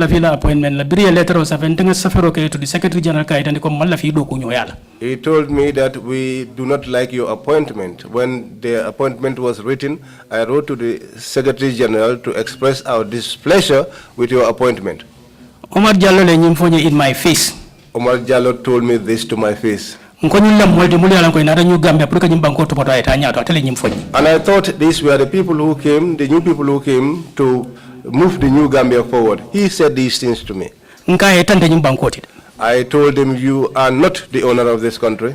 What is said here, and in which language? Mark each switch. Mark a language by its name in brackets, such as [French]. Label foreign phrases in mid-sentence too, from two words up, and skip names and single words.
[English] we do not like your appointment. When the appointment was written, I wrote to the Secretary General to express our displeasure with your appointment. [Mandingo] Omar Jallo le nyimfonye [English] in my face. Omar Jallo told me this to my face. And I thought these were the people who came, the new people who came to move the new Gambia forward. He said these things to me. I told him, you are not the owner of this country.